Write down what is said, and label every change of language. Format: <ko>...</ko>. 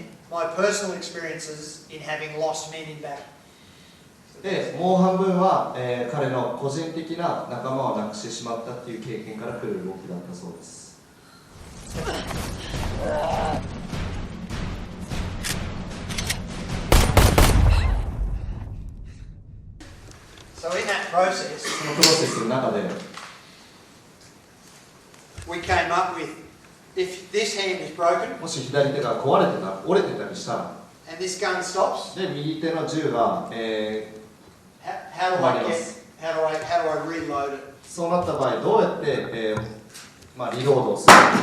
<en>My personal experiences in having lost men in battle.</en> <ja>で、もう半分は、彼の個人的な仲間を亡くしてしまったっていう経験から来る動きだったそうです。</ja> <en>So in that process,</en> <ja>そのプロセスの中で、</ja> <en>we came up with if this hand is broken,</en> <ja>もし左手が壊れてた、折れてたりしたら、</ja> <en>and this gun stops,</en> <ja>で右手の銃が、</ja> <en>how do I reload it?</en> <ja>そうなった場合どうやって、リロードをするか。</ja>